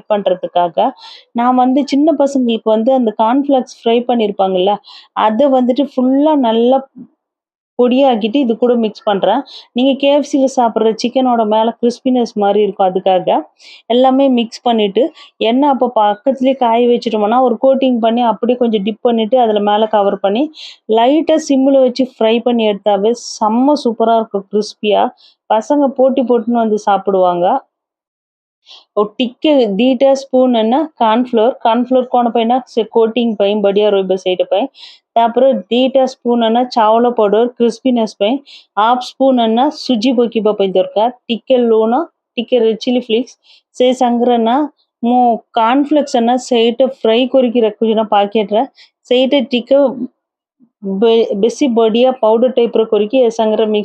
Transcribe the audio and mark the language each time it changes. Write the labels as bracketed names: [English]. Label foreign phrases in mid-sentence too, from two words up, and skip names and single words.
[Tamil] பண்ணுறதுக்காக நான் வந்து சின்ன பசங்களுக்கு வந்து அந்த கார்ன்ஃப்ளெக்ஸ் ஃப்ரை பண்ணியிருப்பாங்கல்ல அதை வந்துட்டு ஃபுல்லாக நல்லா பொடியாக்கிட்டு இது கூட மிக்ஸ் பண்ணுறேன் நீங்கள் கேஎஃப்சியில் சாப்பிட்ற சிக்கனோட மேலே கிறிஸ்பினஸ் மாதிரி இருக்கும் அதுக்காக எல்லாமே மிக்ஸ் பண்ணிவிட்டு எண்ணெய் அப்போ பக்கத்துலேயே காய வச்சுட்டோம்னா ஒரு கோட்டிங் பண்ணி அப்படியே கொஞ்சம் டிப் பண்ணிவிட்டு அதில் மேலே கவர் பண்ணி லைட்டாக சிம்மில் வச்சு ஃப்ரை பண்ணி எடுத்தாவே செம்ம சூப்பராக இருக்கும் கிறிஸ்பியாக பசங்க போட்டுன்னு வந்து சாப்பிடுவாங்க [Odia] ଟିକେ 2ଟା ସ୍ପୁନ୍ ନା କର୍ଣ୍ଣଫ୍ଲୋର କ'ଣ ପାଇଁ ନା ସେ କୋଟିଂ ପାଇଁ ବଢିଆ ରହିବ ସେଇଟା ପାଇଁ ତାପରେ 2ଟା ସ୍ପୁନ୍ ନା ଚାଉଳ ପାଉଡର କ୍ରିସ୍ପିନେସ୍ ପାଇଁ [English] half spoon [Odia] ନା ସୁଜି ପକେଇବା ପାଇଁ ଦରକାର ଟିକେ ଲୁଣ ଟିକେ [English] red chili flakes [Odia] ସେ ସାଙ୍ଗରେ ନା ମୁଁ କର୍ଣ୍ଣଫ୍ଲେକ୍ସ ନା ସେଇଟା ଫ୍ରାଇ କରିକି ରଖୁଛି ନା ପ୍ୟାକେଟରେ ସେଇଟା ଟିକେ ବେଶୀ ବଢିଆ ପାଉଡର ଟାଇପ୍ର କରିକି ଏ ସାଙ୍ଗରେ ମିକ୍ସ